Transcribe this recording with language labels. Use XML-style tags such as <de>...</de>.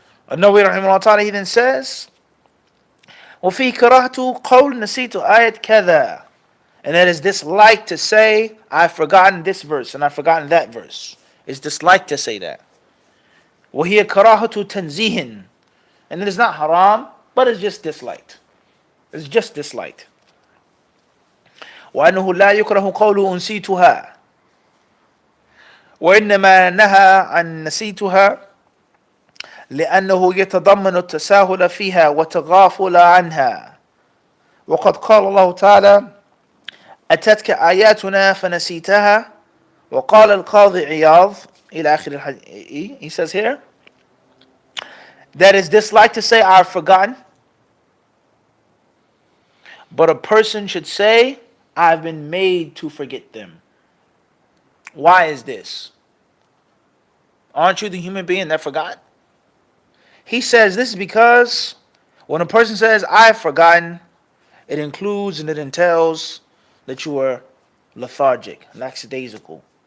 <en>An-Nawawi rahimahullah ta'ala, he then says,</en> <ar>وَفِي كَرَهْتُ قَوْلْ نَسِيتُ آيَةْ كَذَا.</ar> <en>And it is dislike to say, I've forgotten this verse and I've forgotten that verse. It's dislike to say that.</en> <ar>وَهِيَ كَرَاهَةُ تَنْزِيهٍ.</ar> <en>And it is not haram, but it's just disliked. It's just disliked.</en> <ar>وأنه لا يكره قول أنسيتها وإنما نهى عن نسيتها لأنه يتضمن التساهل فيها وتغافل عنها. وقد قال الله تعالى أتتك آياتنا فنسيتها. وقال القاضي عياض إلى آخر الحديث.</ar> <en>He says here that is disliked to say I've forgotten, but a person should say I've been made to forget them. Why is this? Aren't you the human being that forgot? He says this is because when a person says I've forgotten, it includes and it entails that you were lethargic, lackadaisical.</en>